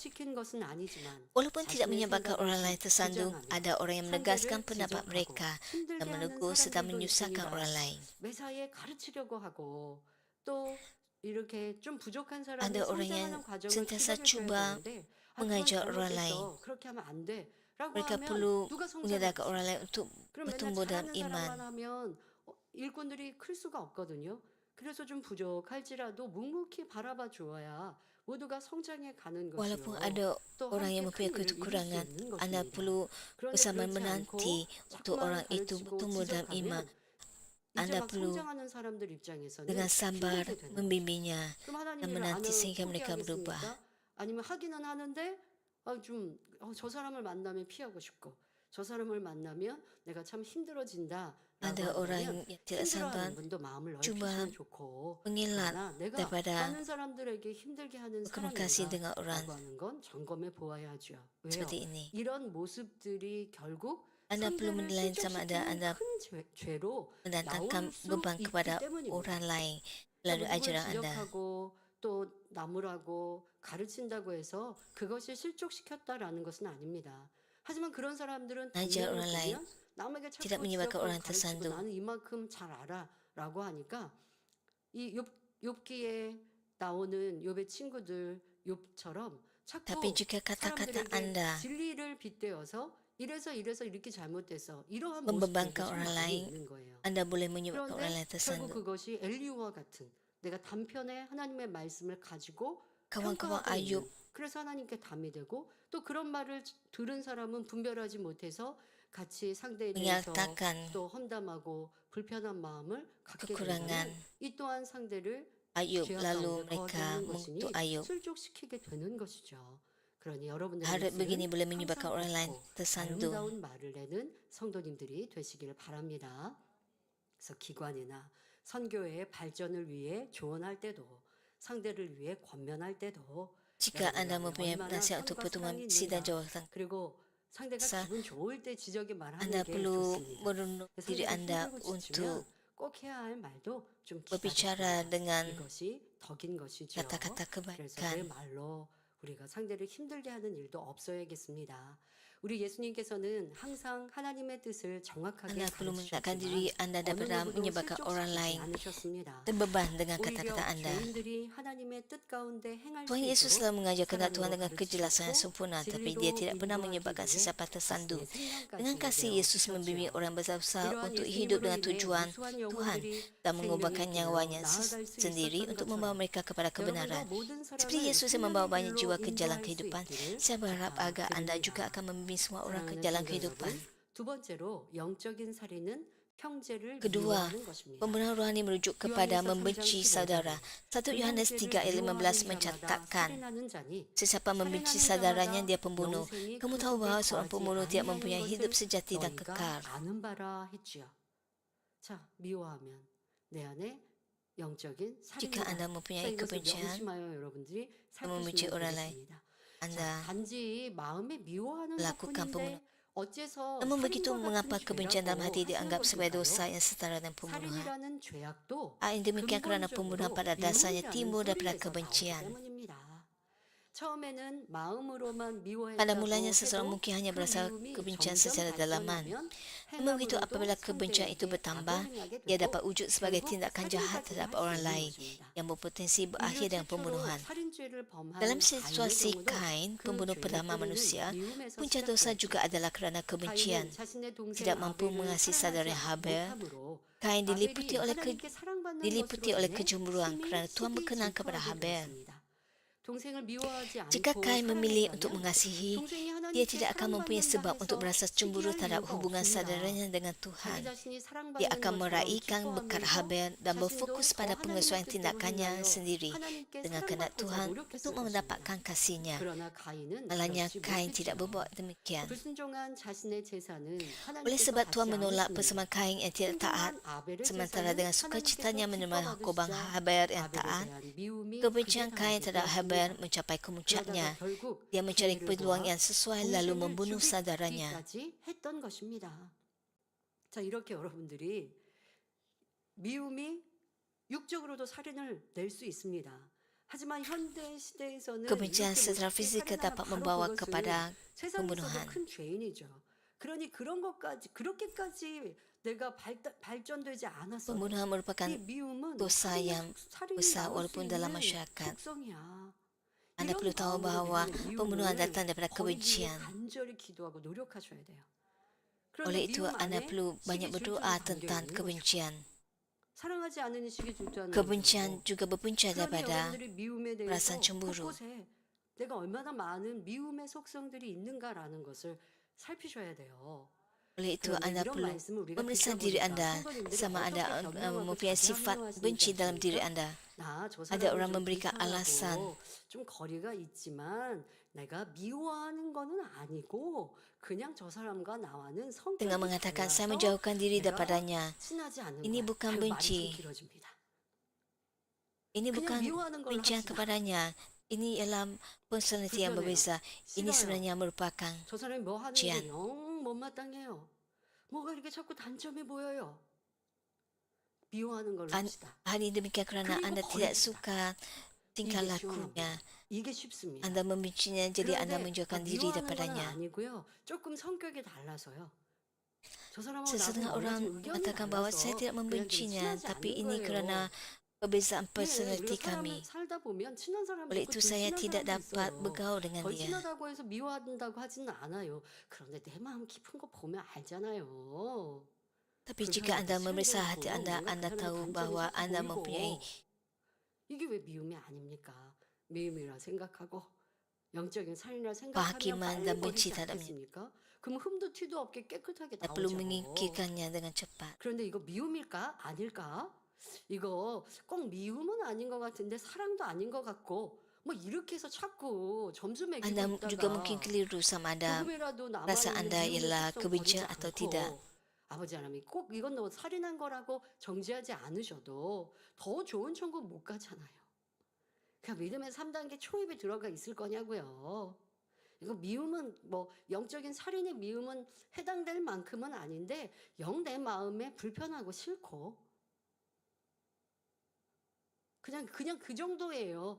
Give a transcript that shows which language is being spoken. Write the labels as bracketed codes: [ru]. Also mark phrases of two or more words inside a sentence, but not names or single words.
[ms] Walaupun tidak menyebabkan orang lain tersandung, ada orang yang menegaskan pendapat mereka dan menegur serta menyusahkan orang lain. Ada orang yang sentiasa cuba mengajak orang lain. Mereka perlu menyadarkan orang lain untuk bertumbuh dalam iman. [ko] 일꾼들이 클 수가 없거든요. 그래서 좀 부족할지라도 묵묵히 바라봐 주어야 모두가 성장해 가는 것이요. [ms] Walaupun ada orang yang mempunyai kekurangan, anda perlu bersama menanti untuk orang itu bertumbuh dalam iman. Anda perlu dengan sabar membimbingnya dan menanti sehingga mereka berubah. [ko] 아니면 하기는 하는데 저 사람을 만나면 피하고 싶고 저 사람을 만나면 내가 참 힘들어진다. [ms] Ada orang yang tidak sabar cuba mengelak daripada berkomunikasi dengan orang seperti ini. [ko] 이런 모습들이 결국 [ms] Anda perlu menilai sama ada anda mendatangkan beban kepada orang lain melalui ajaran anda. [ko] 또 나무라고 가르친다고 해서 그것이 실족시켰다라는 것은 아닙니다. 하지만 그런 사람들은 [ms] Ajar orang lain [ko] 남에게 [ms] tidak menyebabkan orang tersandung. [ko] 나는 이만큼 잘 알아라고 하니까 이 욥기에 나오는 욥의 친구들 욥처럼 자꾸 [ms] Tapi juga kata-kata [ko] 사람들에게 [ms] Anda [ko] 진리를 빗대어서 이래서 이렇게 잘못돼서 이러한 [ms] membebankan [ko] 모습들이 좀 [ms] orang [ko] 많이 [ms] lain, [ko] 있는 거예요. [ms] Anda boleh menyebabkan orang [ko] 그런데 [ms] lain [ko] 결국 [ms] tersandung. [ko] 그것이 엘리후와 같은 내가 단편에 하나님의 말씀을 가지고 [ms] Kawan-kawan [ko] 평가하고 [ms] Ayub [ko] 있는 그래서 하나님께 담이 되고 또 그런 말을 들은 사람은 분별하지 못해서 같이 상대에 대해서 [ms] menyatakan [ko] 또 험담하고 불편한 마음을 갖게 [ms] kekurangan [ko] 된다면 이 또한 상대를 [ms] Ayub, [ko] 죄악 [ms] lalu [ko] 가운데 거하게 [ms] mereka [ko] 하는 [ms] mengutuk [ko] 것이니 [ms] Ayub. [ko] 술족시키게 되는 것이죠. 그러니 여러분들의 [ms] Harap begini [ko] 뜻은 [ms] boleh menyebabkan [ko] 항상 [ms] orang lain [ko] 옳고 [ms] tersandung. [ko] 아름다운 말을 내는 성도님들이 되시기를 바랍니다. 그래서 기관이나 선교회의 발전을 위해 조언할 때도 상대를 위해 권면할 때도 [ms] Jika [ko] 여러분들 [ms] Anda [ko] 안에 [ms] mempunyai [ko] 얼마나 [ms] nasihat untuk [ko] 선과 [ms] pertemuan [ko] 사랑이 [ms] misi dan [ko] 있는가. [ms] jawatan, [ko] 그리고 상대가 [ms] Sa- [ko] 기분 좋을 때 지적에 말하는 [ms] Anda [ko] 게 [ms] perlu [ko] 좋습니다. [ms] merenung diri [ko] 상대가 [ms] Anda [ko] 힘들고 [ms] untuk [ko] 지치면 꼭 해야 할 말도 좀 [ms] berbicara [ko] 기다렸습니다. [ms] dengan [ko] 이것이 덕인 것이죠. [ms] kata-kata [ko] 그래서 내 [ms] kebaikan. [ko] 말로 우리가 상대를 힘들게 하는 일도 없어야겠습니다. 우리 예수님께서는 항상 하나님의 뜻을 정확하게 [ms] Anda perlu menegakkan [ko] 가르치셨지만 [ms] diri Anda [ko] 어느 [ms] daripada [ko] 누구도 [ms] menyebabkan orang [ko] 실족시키지 [ms] lain [ko] 않으셨습니다. [ms] terbeban dengan [ko] 오히려 [ms] kata-kata Anda. [ko] 죄인들이 하나님의 뜻 가운데 행할 수 [ms] Tuhan Yesus [ko] 있도록 [ms] selalu mengajar kehendak Tuhan [ko] 사랑으로 [ms] dengan kejelasan yang [ko] 가르치셨고 [ms] sempurna, tapi [ko] 진리로 [ms] Dia tidak pernah [ko] 인도하기 [ms] menyebabkan [ko] 위해 [ms] sesiapa tersandung. [ko] 자신의 [ms] Dengan [ko] 생명까지 [ms] kasih Yesus membimbing [ko] 내어주셨지요. [ms] orang berusaha [ko] 이러한 [ms] untuk hidup [ko] 예수님으로 [ms] dengan [ko] 인해 [ms] tujuan [ko] 무수한 [ms] Tuhan [ko] 영혼들이 [ms] dan [ko] 생명이 [ms] mengubahkan [ko] 되어 [ms] nyawanya [ko] 나아갈 수 [ms] sendiri [ko] 있었던 [ms] untuk membawa [ko] 것처럼 [ms] mereka kepada kebenaran. [ko] 여러분도 모든 [ms] Seperti [ko] 사람을 [ms] Yesus yang membawa banyak [ko] 생명의 [ms] jiwa [ko] 길로 [ms] ke jalan [ko] 인도할 수 [ms] kehidupan, [ko] 있기를 [ms] saya berharap agar Anda juga [ko] 부탁드립니다. [ms] akan membimbing semua orang ke [ko] 사랑하는 [ms] jalan [ko] 성도 [ms] kehidupan. [ko] 여러분, 두 번째로 영적인 살인은 형제를 [ms] Kedua, [ko] 미워하는 것입니다. [ms] pembunuhan rohani merujuk kepada [ko] 요한일서 3장 [ms] membenci [ko] 15절 [ms] saudara. 1 Yohanes 3 ayat 15 mencatatkan, [ko] 살인하는 자니 [ms] sesiapa membenci saudaranya dia pembunuh. Kamu tahu bahwa seorang pembunuh tidak mempunyai hidup sejati dan kekal. [ko] 아는 바라 했지요. 자, 미워하면 내 안에 영적인 [ms] Jika [ko] 살인이다. [ms] Anda [ko] 자, [ms] mempunyai [ko] 이것을 [ms] kebencian, [ko] 명심하여 여러분들이 [ms] membenci [ko] 살피시면 [ms] orang lain, [ko] 되겠습니다. 자, [ms] Anda [ko] 단지 마음에 미워하는 [ms] melakukan [ko] 것뿐인데 [ms] pembunuhan. [ko] 어째서 [ms] Namun begitu, [ko] 살인과 [ms] mengapa [ko] 같은 [ms] kebencian dalam hati [ko] 죄라고 [ms] dianggap [ko] 하시는 [ms] sebagai dosa [ko] 것일까요? [ms] yang setara dengan pembunuhan? [ko] 살인이라는 죄악도 [ms] Yang demikian kerana pembunuhan pada dasarnya [ko] 미움이라는 [ms] timbul daripada [ko] 소리에서 나오기 [ms] kebencian. [ko] 때문입니다. 처음에는 마음으로만 미워했다고 [ms] Pada mulanya seseorang [ko] 해도 [ms] mungkin hanya [ko] 그 [ms] berasa [ko] 미움이 [ms] kebencian [ko] 점점 [ms] secara dalaman. [ko] 발전하면 [ms] Namun begitu [ko] 행함으로도 [ms] apabila kebencian itu [ko] 상대에게 [ms] bertambah, [ko] 악을 행하게 [ms] ia [ko] 되고 [ms] dapat wujud sebagai [ko] 결국 [ms] tindakan jahat [ko] 살인까지 [ms] terhadap [ko] 할 수 [ms] orang [ko] 있는 [ms] lain [ko] 것입니다. [ms] yang berpotensi berakhir [ko] 인류 [ms] dengan [ko] 최초로 [ms] pembunuhan. [ko] 살인죄를 범한 [ms] Dalam [ko] 가인의 [ms] situasi [ko] 경우도 [ms] Kain, [ko] 그 [ms] pembunuh [ko] 죄의 [ms] pertama [ko] 뿌리는 [ms] manusia, [ko] 미움에서 [ms] punca dosa [ko] 시작되었죠. [ms] juga adalah kerana kebencian. [ko] 가인은 자신의 동생 [ms] Tidak mampu [ko] 아벨을 [ms] mengasihi saudara [ko] 사랑하지 [ms] Habel, [ko] 못함으로 [ms] Kain [ko] 아벨이 하나님께 [ms] diliputi [ko] 사랑받는 [ms] oleh [ko] 것으로 인해 [ms] kecemburuan [ko] 심히 [ms] kerana Tuhan [ko] 속이 [ms] berkenan kepada [ko] 질투하게 [ms] Habel. [ko] 되었습니다. 동생을 미워하지 [ms] Jika [ko] 않고 [ms] Kain memilih untuk [ko] 사랑했다면 [ms] mengasihi, [ko] 동생이 [ms] dia [ko] 하나님께 [ms] tidak akan mempunyai [ko] 사랑받는다 [ms] sebab untuk [ko] 해서 [ms] berasa cemburu [ko] 시기할 [ms] terhadap [ko] 이유가 [ms] hubungan [ko] 없습니다. [ms] saudaranya dengan [ko] 자기 [ms] Tuhan. [ko] 자신이 [ms] Dia [ko] 사랑받는 [ms] akan [ko] 것처럼 [ms] meraihkan berkat [ko] 기뻐하면서 [ms] Habel dan [ko] 자신도 [ms] berfokus [ko] 더 [ms] pada [ko] 하나님의 [ms] penyesuaian [ko] 뜻대로 [ms] tindakannya [ko] 행하여 [ms] sendiri [ko] 하나님께 [ms] dengan kehendak [ko] 사랑받고자 [ms] Tuhan [ko] 노력했을 [ms] untuk [ko] 것입니다. [ms] mendapatkan kasihnya. [ko] 그러나 가인은 [ms] Malahnya [ko] 그렇지 [ms] Kain tidak [ko] 못했지요. [ms] berbuat demikian. [ko] 불순종한 자신의 제사는 [ms] Oleh [ko] 하나님께서 [ms] sebab Tuhan [ko] 받지 [ms] menolak [ko] 않으십니다. [ms] persembahan Kain yang tidak taat, [ko] 순종한 아벨의 [ms] sementara [ko] 제사는 [ms] dengan sukacitanya [ko] 하나님께서 [ms] menerima korban [ko] 기뻐 [ms] Habel yang [ko] 아벨에 [ms] taat, [ko] 대한 미움이 [ms] kebencian [ko] 극에 [ms] Kain [ko] 달하게 [ms] terhadap Habel [ko] 되었습니다. [ms] mencapai [ko] 그러다가 [ms] kemuncaknya. [ko] 결국 [ms] Dia mencari [ko] 기회를 [ms] peluang [ko] 보아 [ms] yang sesuai lalu [ko] 동생을 [ms] membunuh saudaranya. [ko] 죽이기까지 했던 것입니다. 자, 이렇게 여러분들이 미움이 육적으로도 살인을 낼 수 있습니다. 하지만 현대 시대에서는 [ms] Kebencian [ko] 이렇게 [ms] secara [ko] 못되게 [ms] fisik [ko] 살인하면 [ms] dapat [ko] 바로 [ms] membawa [ko] 그것은 [ms] kepada [ko] 세상에서도 [ms] pembunuhan. [ko] 큰 죄인이죠. 그러니 그런 것까지 그렇게까지 내가 발전되지 않았어도 [ms] Pembunuhan merupakan [ko] 이 미움은 [ms] dosa yang [ko] 살인이 [ms] besar [ko] 나올 수 [ms] walaupun dalam [ko] 있는 [ms] masyarakat. [ko] 속성이야. [ms] Anda [ko] 이런 [ms] perlu tahu [ko] 마음으로 [ms] bahawa [ko] 되는 [ms] pembunuhan [ko] 미움을 [ms] datang daripada [ko] 버리기 위해 [ms] kebencian. [ko] 간절히 기도하고 노력하셔야 돼요. [ms] Oleh [ko] 그런데 [ms] itu, [ko] 미움 [ms] Anda [ko] 안에 [ms] perlu banyak [ko] 시기 [ms] berdoa [ko] 질투는 담겨 [ms] tentang [ko] 있는 거죠. [ms] kebencian. [ko] 사랑하지 않으니 시기 질투하는 [ms] Kebencian [ko] 거죠. [ms] juga berpunca [ko] 그런데 [ms] daripada [ko] 여러분들이 미움에 대해서 [ms] perasaan cemburu. [ko] 곳곳에 내가 얼마나 많은 미움의 속성들이 있는가라는 것을 살피셔야 돼요. [ms] Oleh itu, [ko] 그런데 [ms] Anda [ko] 이런 [ms] perlu [ko] 말씀을 우리가 [ms] memeriksa [ko] 듣다 [ms] diri [ko] 보니까 [ms] Anda [ko] 성도님들이 [ms] sama [ko] 어떻게 [ms] Anda [ko] 변명하고 [ms] mempunyai [ko] 자기 [ms] sifat [ko] 합리화하시는지 [ms] benci dalam diri [ko] 아십니까? [ms] Anda. [ko] 나 저 [ms] Ada orang [ko] 사람은 좀 [ms] memberikan alasan. [ko] 불편하고 좀 거리가 있지만 내가 미워하는 거는 아니고 그냥 저 사람과 나와는 성격이 [ms] Dengan mengatakan saya [ko] 달라서 [ms] menjauhkan diri [ko] 내가 [ms] daripadanya. [ko] 친하지 않는 [ms] Ini [ko] 거야. [ms] bukan [ko] 그 말이 좀 [ms] benci. [ko] 길어집니다. [ms] Ini [ko] 그냥 [ms] bukan [ko] 미워하는 걸로 [ms] kebencian [ko] 합시다. [ms] kepadanya. Ini ialah personality yang [ko] 불편해요. [ms] berbeza. Ini [ko] 싫어요. [ms] sebenarnya merupakan [ko] 저 사람이 뭐 하는 [ms] kebencian. [ko] 게 영 못마땅해요. 뭐가 이렇게 자꾸 단점이 보여요. 미워하는 걸로 [ms] An- [ko] 합시다. [ms] Hal ini demikian kerana [ko] 그리고 [ms] Anda tidak [ko] 버립시다. [ms] suka tingkah [ko] 이게 [ms] lakunya. [ko] 시원합니다. 이게 쉽습니다. [ms] Anda membencinya, jadi Anda [ko] 그런데 [ms] menjauhkan diri [ko] 미워하는 건 [ms] daripadanya. [ko] 아니고요. 조금 성격이 달라서요. 저 사람하고 나도 [ms] Sesetengah [ko] 얼마 [ms] orang [ko] 좀 의견이 [ms] mengatakan bahawa saya [ko] 달라서 [ms] tidak [ko] 그냥 좀 [ms] membencinya, [ko] 친하지 [ms] tapi [ko] 않는 [ms] ini [ko] 거예요. [ms] kerana perbezaan [ko] 예, [ms] personality [ko] 그리고 사람을 [ms] kami. [ko] 살다 보면 친한 사람도 [ms] Oleh [ko] 있고 [ms] itu [ko] 덜 [ms] saya [ko] 친한 [ms] tidak [ko] 사람도 [ms] dapat [ko] 있어요. [ms] bergaul dengan [ko] 덜 [ms] dia. [ko] 친하다고 해서 미워한다고 하지는 않아요. 그런데 내 마음 깊은 거 보면 알잖아요. [ms] Tapi jika [ko] 불편하고 [ms] anda memeriksa [ko] 스트레스 [ms] hati [ko] 있고 [ms] anda, [ko] 뭔가 그 [ms] anda [ko] 사람의 [ms] tahu [ko] 단점이 [ms] bahwa [ko] 싹 [ms] anda mempunyai [ko] 보이고 이게 왜 미움이 아닙니까? 미움이라 생각하고 영적인 살인이라 생각하면 [ms] kehakiman [ko] 빨리 [ms] dan [ko] 버리지 [ms] benci terhadapnya. [ko] 않겠습니까? 그럼 흠도 티도 없게 깨끗하게 [ms] Anda perlu [ko] 나오죠. [ms] menyingkirkannya dengan cepat. [ko] 그런데 이거 미움일까? 아닐까? 이거 꼭 미움은 아닌 것 같은데 사랑도 아닌 것 같고 뭐 이렇게 해서 자꾸 점수 매기고 [ms] Anda juga mungkin [ko] 있다가 [ms] keliru sama anda. [ko] 조금이라도 [ms] Rasa [ko] 남아있는 [ms] anda [ko] 미움의 [ms] ialah [ko] 특성 버리지 [ms] kebencian atau tidak. [ko] 않고 아버지 하나님이 꼭 이건 너 살인한 거라고 정죄하지 않으셔도 더 좋은 천국 못 가잖아요. 그냥 믿음의 3단계 초입에 들어가 있을 거냐고요. 이거 미움은 뭐 영적인 살인의 미움은 해당될 만큼은 아닌데 영 내 마음에 불편하고 싫고 그냥 그 정도예요.